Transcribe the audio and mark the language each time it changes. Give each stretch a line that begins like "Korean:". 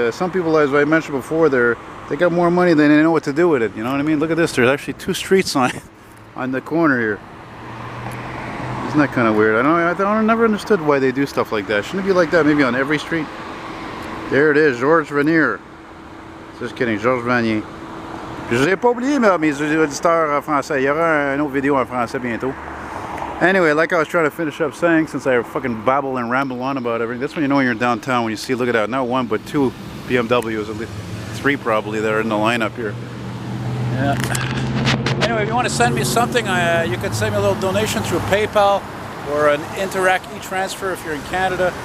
English: Some people, as I mentioned before, they got more money than they know what to do with it. You know what I mean? Look at this. There's actually 2 streets on the corner here. Isn't that kind of weird? I never understood why they do stuff like that. Shouldn't it be like that maybe on every street? There it is, Georges Vanier. Just kidding, Georges Vanier.
French: Je n'ai pas oublié mes auditeurs français. Il y aura une autre vidéo en français bientôt.
English: Anyway, like I was trying to finish up saying, since I fucking babble and ramble on about everything, that's when you know you're in downtown, when you see, look at that, not 1 but 2 BMWs, at least 3 probably, that are in the lineup here. Yeah. Anyway, if you want to send me something, you can send me a little donation through PayPal or an Interac e-transfer if you're in Canada.